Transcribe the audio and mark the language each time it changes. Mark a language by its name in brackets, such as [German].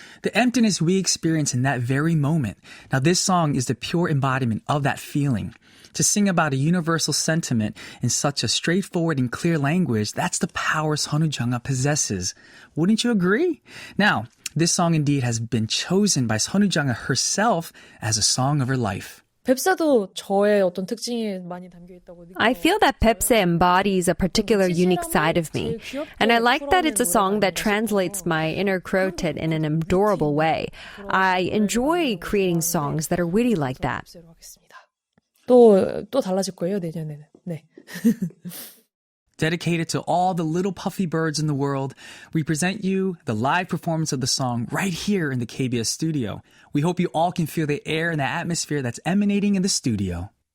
[English] The emptiness we experience in that very moment. Now, this song is the pure embodiment of that feeling. To sing about a universal sentiment in such a straightforward and clear language, that's the power 선우정아 possesses. Wouldn't you agree? Now, this song indeed has been chosen by 선우정아 herself as a song of her life. [Korean] 뱁새도 저의 어떤 특징이 많이 담겨 있다고 느껴요. [English] I feel that 뱁새 embodies a particular unique side of me, and I like that it's a song that translates my inner crowtit in an adorable way. I enjoy creating songs that are witty like that. [Korean] 또 달라질 거예요, 내년에는. 네. [English] Dedicated to all the little puffy birds in the world, we present you the live performance of the song right here in the KBS studio. We hope you all can feel the air and the atmosphere that's emanating in the studio.